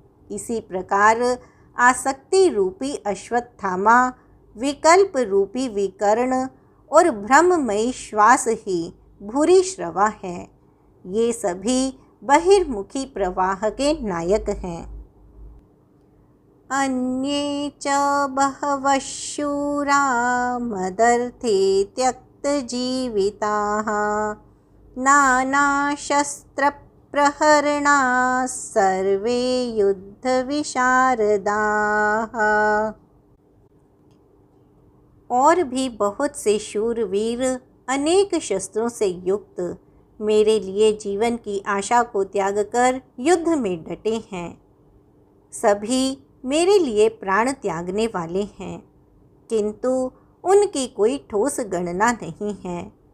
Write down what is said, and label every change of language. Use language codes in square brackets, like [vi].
[hi] इसी प्रकार आसक्ति रूपी अश्वत्थामा, विकल्प रूपी विकर्ण और ब्रह्ममयी श्वास ही भूरी श्रवा है। ये सभी बहिर्मुखी प्रवाह के नायक हैं। [sa] अन्ये च बहवः शूरा मदर्थे त्यक्तजीविताः नानाशस्त्रप्रहरणाः सर्वे युद्धविशारदाः। [hi] और भी बहुत से शूरवीर अनेक शस्त्रों से युक्त मेरे लिए जीवन की आशा को त्याग कर युद्ध में डटे हैं। सभी मेरे लिए प्राण त्यागने वाले हैं, किंतु उनकी कोई ठोस गणना नहीं है।